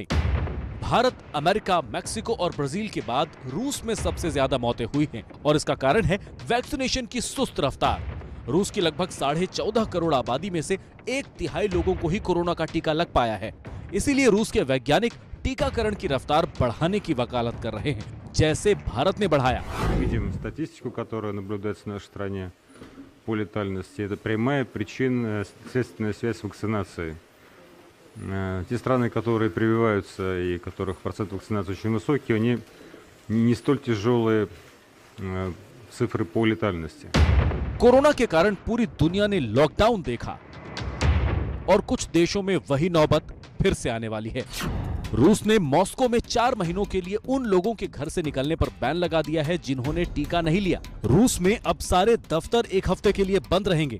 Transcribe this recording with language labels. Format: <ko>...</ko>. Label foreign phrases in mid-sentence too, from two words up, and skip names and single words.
<hi>भारत, अमेरिका, मेक्सिको और ब्राजील के बाद रूस में सबसे ज्यादा मौतें हुई हैं और इसका कारण है वैक्सीनेशन की सुस्त रफ्तार। रूस की लगभग 14.5 करोड़ आबादी में से 1/3 लोगों को ही कोरोना का टीका लग पाया है। इसीलिए रूस के वैज्ञानिक टीकाकरण की रफ्तार बढ़ाने की वकालत कर रहे हैं, जैसे भारत ने बढ़ाया।</hi> <ru>Видим статистику, которая наблюдается в нашей стране по летальности. Это прямая причинно-следственная связь вакцинации. Те страны, которые прививаются и которых процент вакцинации очень высокий, они не столь тяжелые цифры по летальности.</ru> <hi>कोरोना के कारण पूरी दुनिया ने लॉकडाउन देखा और कुछ देशों में वही नौबत फिर से आने वाली है। रूस ने मॉस्को में 4 महीनों के लिए उन लोगों के घर से निकलने पर बैन लगा दिया है जिन्होंने टीका नहीं लिया। रूस में अब सारे दफ्तर 1 हफ्ते के लिए बंद रहेंगे।</hi>